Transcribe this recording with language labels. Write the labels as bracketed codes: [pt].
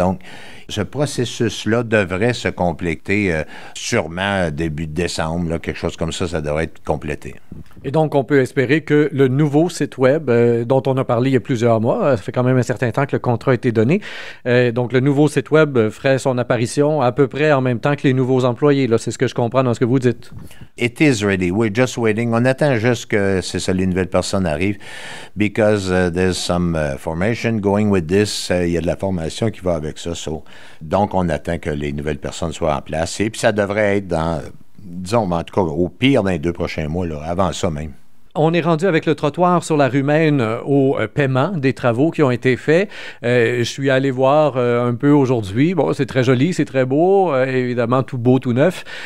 [fr] Donc, ce processus-là devrait se compléter sûrement début de décembre, là, quelque chose comme ça devrait être complété. Et donc, on peut espérer que le nouveau site web, dont on a parlé il y a plusieurs mois, ça fait quand même un certain temps que le contrat a été donné, donc le nouveau site web ferait son apparition à peu près en même temps que les nouveaux employés. Là, c'est ce que je comprends dans ce que vous dites. [en] It is ready. We're just waiting. [fr] On attend juste que les nouvelles personnes arrivent [en] because there's some formation going with this. [fr] Il y a de la formation qui va avec ça. Donc, on attend que les nouvelles personnes soient en place. Et puis, ça devrait être disons, en tout cas, au pire dans les 2 prochains mois, là, avant ça même. On est rendu avec le trottoir sur la rue Maine au paiement des travaux qui ont été faits. Je suis allé voir un peu aujourd'hui. Bon, c'est très joli, c'est très beau, évidemment tout beau, tout neuf.